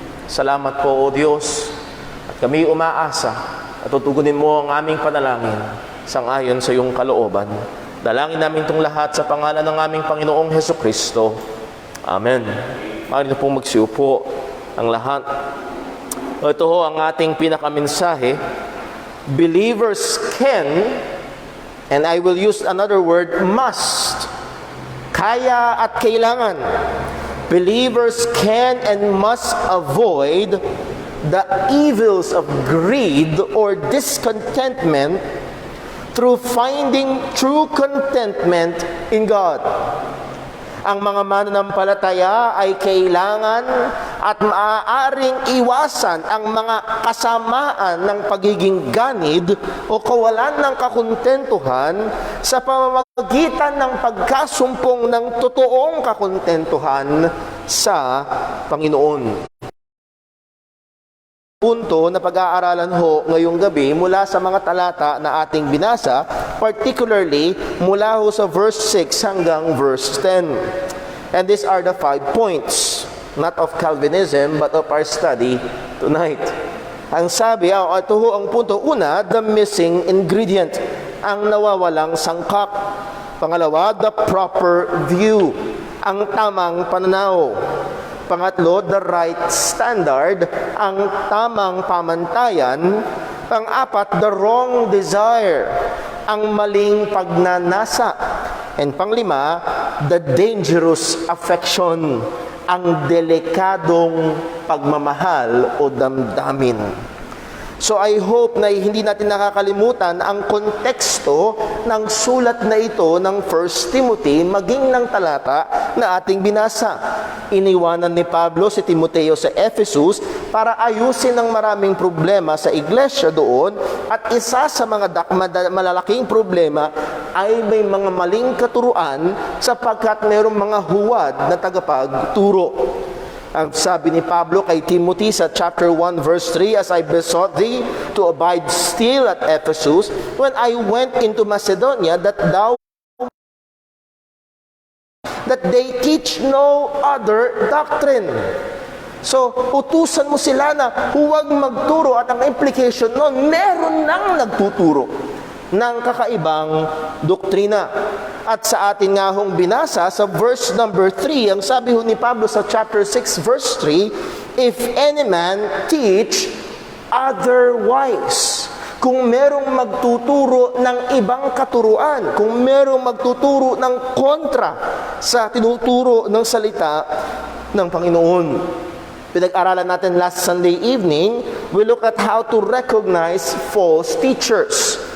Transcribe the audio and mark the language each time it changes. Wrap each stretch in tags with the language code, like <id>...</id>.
<tl>Salamat po, O Diyos, at kami umaasa at tutugunin mo ang aming panalangin sangayon sa iyong kalooban. Dalangin namin itong lahat sa pangalan ng aming Panginoong Hesukristo. Amen. Maaari na pong magsiupo ang lahat. Ito ho ang ating pinakamensahe.</tl> <en>Believers can, and I will use another word, must.</en> <tl>Kaya at kailangan.</tl> <en>Believers can and must avoid the evils of greed or discontentment through finding true contentment in God.</en> <tl>Ang mga mananampalataya ay kailangan at maaaring iwasan ang mga kasamaan ng pagiging ganid o kawalan ng kakontentuhan sa pamamagitan ng pagkasumpong ng totoong kakontentuhan sa Panginoon. Punto na pag-aaralan ho ngayong gabi mula sa mga talata na ating binasa, particularly mula ho sa verse 6 hanggang verse 10.</tl> <en>And these are the 5 points, not of Calvinism, but of our study tonight.</en> <tl>Ang sabi, ito ho ang punto. Una,</tl> <en>the missing ingredient,</en> <tl>ang nawawalang sangkap. Pangalawa,</tl> <en>the proper view,</en> <tl>ang tamang pananaw. Pangatlo,</tl> <en>the right standard,</en> <tl>ang tamang pamantayan. Pang-apat,</tl> <en>the wrong desire,</en> <tl>ang maling pagnanasa. And panglima,</tl> <en>the dangerous affection,</en> <tl>ang delikadong pagmamahal o damdamin.</tl> <en>So I hope</en> <tl>na hindi natin nakakalimutan ang konteksto ng sulat na ito ng 1 Timothy maging ng talata na ating binasa. Iniwanan ni Pablo si Timoteo sa Ephesus para ayusin ang maraming problema sa iglesia doon at isa sa mga malalaking problema ay may mga maling katuruan sapagkat mayroong mga huwad na tagapagturo. Ang sabi ni Pablo kay Timothy sa chapter 1 verse 3,</tl> <en>as I besought thee to abide still at Ephesus when I went into Macedonia, that they teach no other doctrine.</en> <tl>So, utusan mo sila na huwag magturo at ang implication nun, meron nang nagtuturo ng kakaibang doktrina. At sa atin nga hong binasa sa verse number 3, ang sabi ho ni Pablo sa chapter 6 verse 3,</tl> <en>if any man teach otherwise,</en> <tl>kung merong magtuturo ng ibang katuruan, kung merong magtuturo ng kontra sa tinuturo ng salita ng Panginoon. Pinag-aralan natin</tl> <en>last Sunday evening, we look at how to recognize false teachers.</en>